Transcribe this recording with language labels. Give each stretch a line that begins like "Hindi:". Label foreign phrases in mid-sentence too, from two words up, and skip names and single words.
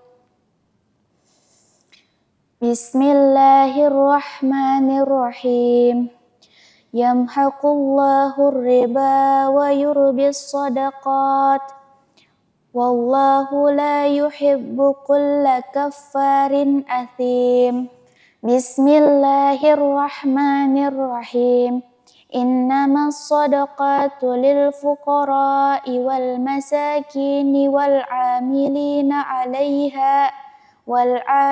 Arabic: بسم الله الرحمن الرحيم. يمحق الله الربا ويربي الصدقات والله لا يحب كل كفار أثيم. بسم الله الرحمن الرحيم. إنما الصدقات للفقراء والمساكين والعاملين عليها و